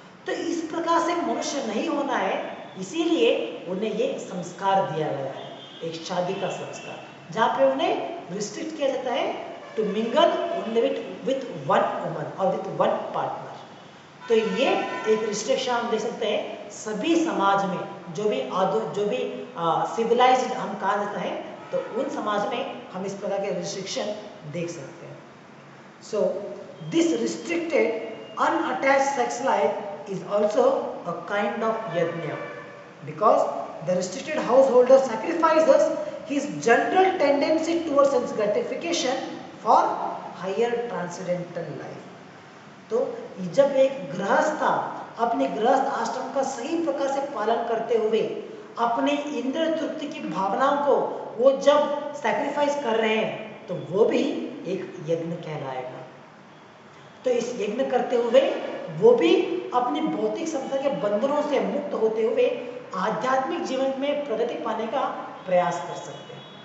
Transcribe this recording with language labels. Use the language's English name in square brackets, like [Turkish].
[Hindi] तो इस प्रकार से मनुष्य नहीं होना है, इसीलिए उन्हें ये संस्कार दिया गया है, एक शादी का संस्कार, जहाँ पे उन्हें रिस्ट्रिक्ट किया जाता है [English] to mingle only with one woman [Hindi] और [English] With one partner. [Hindi] तो ये एक रिस्ट्रिक्शन हम देख सकते हैं सभी समाज में, जो भी सिविलाइज्ड हम कहा जाता है, तो उन समाज में हम इस प्रकार के रिस्ट्रिक्शन देख सकते हैं। [English] So this restricted unattached sex life is also a kind of yajna, because the restricted householder sacrifices his general tendency towards sense gratification for higher transcendental life। [Hindi] तो जब एक गृहस्थ अपने गृहस्थ आश्रम का सही प्रकार से पालन करते हुए अपने इंद्रिय तृप्ति की भावनाओं को वो जब सैक्रिफाइस कर रहे हैं, तो वो भी एक यज्ञ कहलाएगा। तो इस यज्ञ करते हुए वो भी अपनी भौतिक संसार के बंधनों से मुक्त होते हुए आध्यात्मिक जीवन में प्रगति पाने का प्रयास कर सकते हैं।